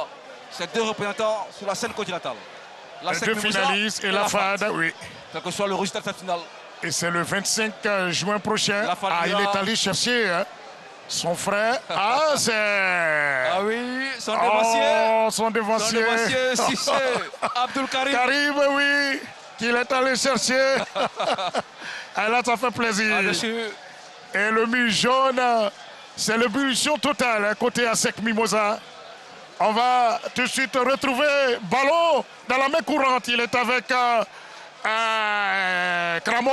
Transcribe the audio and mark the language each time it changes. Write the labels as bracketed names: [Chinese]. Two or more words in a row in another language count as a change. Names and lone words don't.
[French] C'est 2 représentants sur la scène continentale. La 2 finalistes et la FAD, oui. Quel que soit le résultat de cette finale. Et c'est le 25 juin prochain. Il est allé chercher son frère. C'est... Ah oui, son dévancier. Son dévancier. Cissé, Abdul Karim. Karim, oui, qu'il est allé chercher. Et là, ça fait plaisir. Ah, bien sûr. Et le mur jaune, c'est l'ébullition totale côté ASEC Mimosa. On va tout de suite retrouver Ballon dans la main courante. Il est avec Cramo.